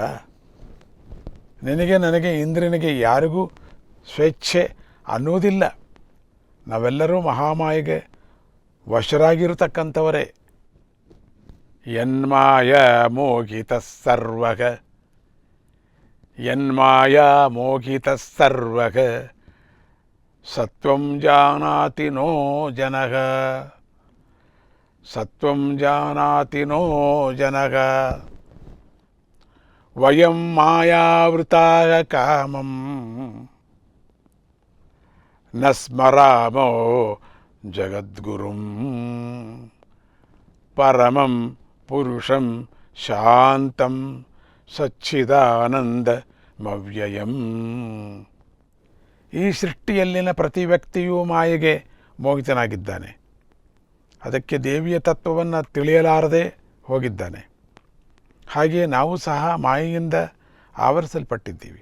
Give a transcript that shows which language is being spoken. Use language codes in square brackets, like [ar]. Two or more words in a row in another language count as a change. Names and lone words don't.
[kn] ನಿನಗೆ, ನನಗೆ, ಇಂದ್ರನಿಗೆ ಯಾರಿಗೂ ಸ್ವೇಚ್ಛೆ ಅನ್ನೋದಿಲ್ಲ. ನಾವೆಲ್ಲರೂ ಮಹಾಮಾಯೆಗೆ ವಶರಾಗಿರತಕ್ಕಂಥವರೇ. [sa] ಯನ್ಮಾಯ ಮೋಹಿತ ಸರ್ವಗ, ಯನ್ಮಾಯ ಮೋಹಿತ ಸರ್ವಗ, ಸತ್ವಂ ಜಾನಾತಿ ನೋ ಜನಃ, ಸತ್ವಂ ಜಾನಾತಿ ನೋ ಜನಃ. ವಯಂ ಮಾಯಾವೃತಾಯ ಕಾಮಂ ನ ಸ್ಮರಾಮೋ ಜಗದ್ಗುರುಂ ಪರಮಂ ಪುರುಷಂ ಶಾಂತಂ ಸಚ್ಚಿದಾನಂದಮವ್ಯಯಂ. [kn] ಈ ಸೃಷ್ಟಿಯಲ್ಲಿನ ಪ್ರತಿ ವ್ಯಕ್ತಿಯೂ ಮಾಯೆಗೆ ಮೋಹಿತನಾಗಿದ್ದಾನೆ. ಅದಕ್ಕೆ ದೇವಿಯ ತತ್ವವನ್ನು ತಿಳಿಯಲಾರದೆ ಹೋಗಿದ್ದಾನೆ. ಹಾಗೆಯೇ ನಾವು ಸಹ ಮಾಯೆಯಿಂದ ಆವರಿಸಲ್ಪಟ್ಟಿದ್ದೀವಿ.